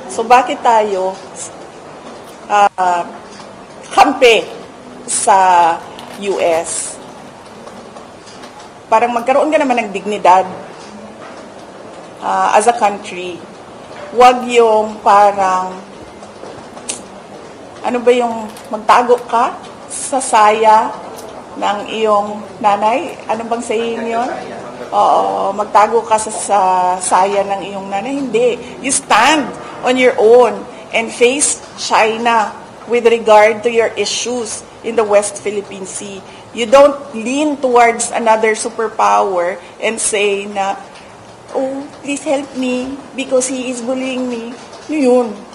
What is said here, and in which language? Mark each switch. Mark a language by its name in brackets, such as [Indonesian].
[Filipino] So bakit tayo kampi sa US? Parang magkaroon ka naman ng dignidad [English] as a country. [Filipino] Huwag yung parang, ano ba yung magtago ka sa saya ng iyong nanay? Ano bang saying yun? Oo, magtago ka sa saya ng iyong nanay. Hindi. [English] You stand on your own and face China with regard to your issues in the West Philippine Sea. You don't lean towards another superpower and say na, oh, please help me because he is bullying me. [Filipino] Ano yun?